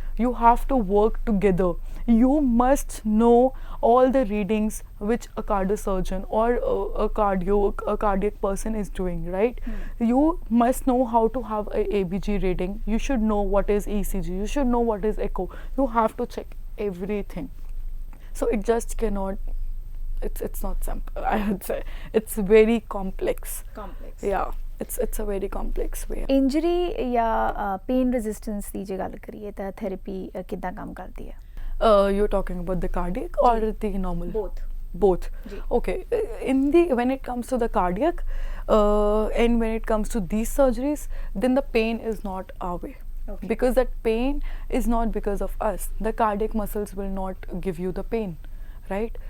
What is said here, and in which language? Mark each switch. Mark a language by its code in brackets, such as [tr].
[en] You have to work together. You must know all the readings which a cardiosurgeon or a cardiac person is doing, right? You must know how to have a ABG reading. You should know what is ECG. You should know what is echo. You have to check everything. So it just cannot, it's not simple, I would say. It's very complex. Yeah. It's a very complex way. [pa] Injury या pain resistance ਦੀ ਜੇ ਗੱਲ ਕਰੀਏ ਤਾਂ therapy ਕਿੱਦਾਂ ਕੰਮ ਕਰਦੀ ਹੈ? [en] You're talking about the cardiac or the normal? Both. Okay. When it comes to the cardiac and when it comes to these surgeries, then the pain is not our way. Because that pain is not because of us. The cardiac muscles will not give you the pain, right?